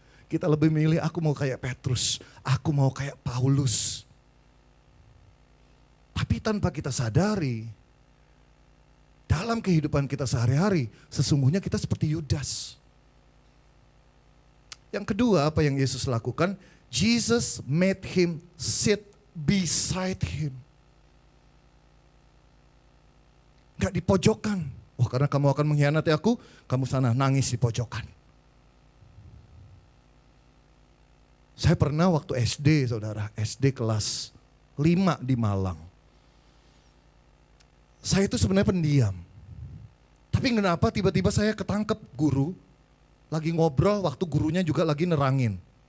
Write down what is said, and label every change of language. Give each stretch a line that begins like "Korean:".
Indonesian: Kita lebih milih aku mau kayak Petrus, aku mau kayak Paulus. Tapi tanpa kita sadari, dalam kehidupan kita sehari-hari, sesungguhnya kita seperti Yudas. Yang kedua, apa yang Yesus lakukan?
English: Jesus made him sit beside him.
Indonesian: Gak di pojokan. Oh, karena kamu akan mengkhianati aku, kamu sana nangis di pojokan. Saya pernah waktu SD, saudara, SD kelas 5 di Malang. Saya itu sebenarnya pendiam. Tapi kenapa tiba-tiba saya ketangkep guru, lagi ngobrol waktu gurunya juga lagi nerangin.